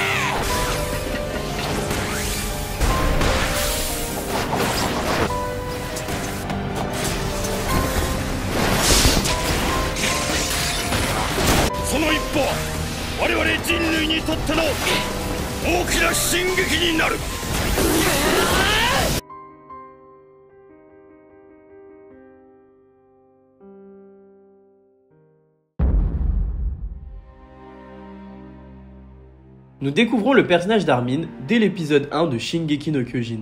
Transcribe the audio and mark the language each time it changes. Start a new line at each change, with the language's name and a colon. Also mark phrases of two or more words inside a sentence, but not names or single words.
Japanese: その一歩は我々人類にとっての大きな進撃になる。
French: Nous découvrons le personnage d'Armin dès l'épisode 1 de Shingeki no Kyojin.